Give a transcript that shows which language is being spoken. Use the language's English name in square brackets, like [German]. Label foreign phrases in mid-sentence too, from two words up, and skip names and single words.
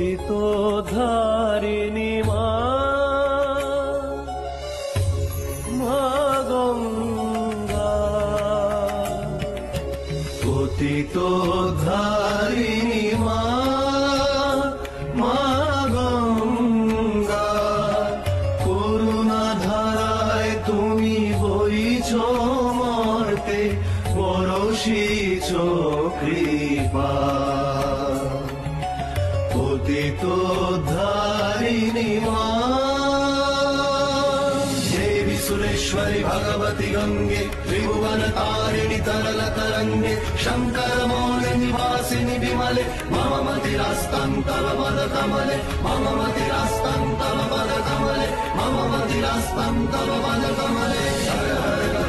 [Bangla] ধারিণী মা, মা গঙ্গা, পতিত ধারিণী মা, মা গঙ্গা, করুণা ধারায় তুমি বইছ মর্তে, বরষিছ কৃপা। পতিত ধারিণী মা, [Sanskrit] देवी सुरेश्वरी भगवती गंगे, त्रिभुवन तारिणी तरल तरंगे, शंकर मौल निवासिनी विमले, मम मतिरास्तं तव पद कमले, मम मतिरास्तं तव पद कमले, मम मतिरास्तं तव पद कमले।